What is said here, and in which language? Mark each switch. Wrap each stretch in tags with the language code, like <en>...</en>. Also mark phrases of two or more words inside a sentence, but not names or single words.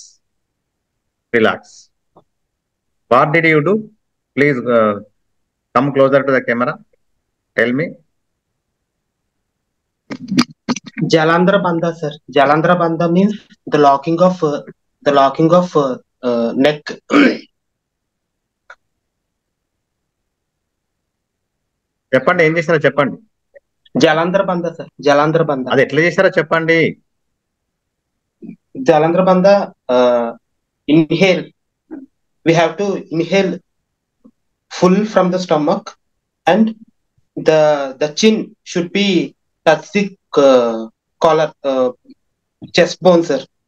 <en>What did you do? Please come closer to the camera. Tell me. Jalandhara Bandha, sir. Jalandhara Bandha means the locking of neck.</en> <te>చెప్పండి, ఏం చేశారో చెప్పండి.</te> <en>Jalandhara Bandha, sir. Jalandhara Bandha.</en> <te>అది ఎట్లా చేశారో చెప్పండి.</te> <en>Jalandhara Bandha, inhale. We have to inhale full from the stomach, and the chin should be touch the collar, chest bone, sir.</en>